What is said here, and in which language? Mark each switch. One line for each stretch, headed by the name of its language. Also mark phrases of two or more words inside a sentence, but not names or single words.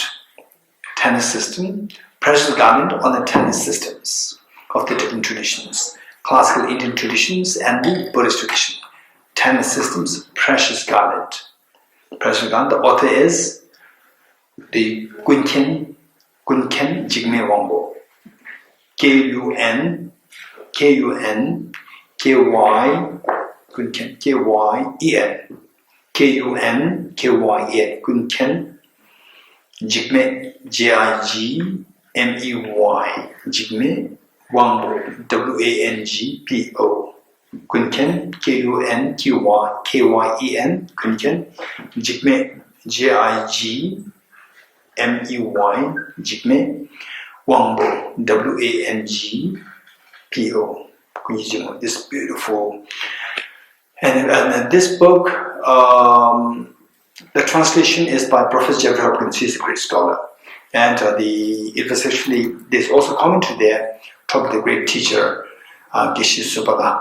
English: 10 system, Precious Garland on the 10 systems of the different traditions, classical Indian traditions and the Buddhist tradition. 10 systems, Precious Garland. Precious Garland, the author is the Gunken Jigme Wangbo. K-U-N K-Y-E-N. K-U-N-K-Y-E-N. Gunken Jigme, J-I-G-M-E-Y. Jigme Wangbo, W-A-N-G-P-O. Gunken, K-U-N-K-Y-E-N. Gunken Jigme, J-I-G-M-E-Y. Jigme Wangbo, W-A-N-G-P-O. This beautiful, and this book, the translation is by Professor Jeffrey Hopkins. He's a great scholar, and it was actually, there's also commentary there talking about the great teacher Geshe Subala.